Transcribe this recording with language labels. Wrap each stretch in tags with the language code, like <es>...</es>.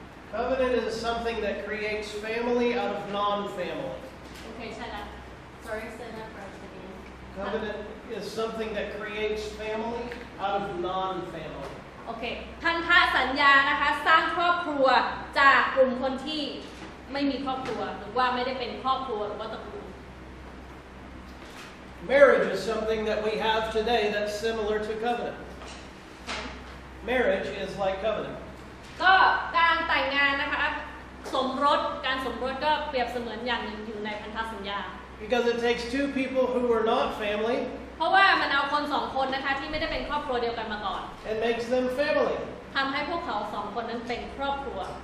<en>Covenant is something that creates family out of non-family.</en> <th>โอเคใช่แล้ว</th> <en>sorry say that first again Covenant is something that creates family out of non-family.</en> <th>โอเคพันธสัญญานะคะสร้างครอบครัวจากกลุ่มคนที่ไม่มีครอบครัวหรือว่าไม่ได้เป็นครอบครัวหรือว่าตระกูล</th> <en>Marriage is something that we have today that's similar to covenant. Marriage is like covenant.</en> <th>ก็การแต่งงานนะคะการสมรสก็เปรียบเสมือนอย่างหนึ่งอยู่ในพันธสัญญา</th> <en>Because it takes two people who are not family</en> <th>เพราะว่ามันเอาคนสองคนนะคะที่ไม่ได้เป็นครอบครัวเดียวกันมาก่อน</th> <en>and makes them family.</en> <th>ทำให้พวกเขาสองคนนั้นเป็นครอบครัว</th>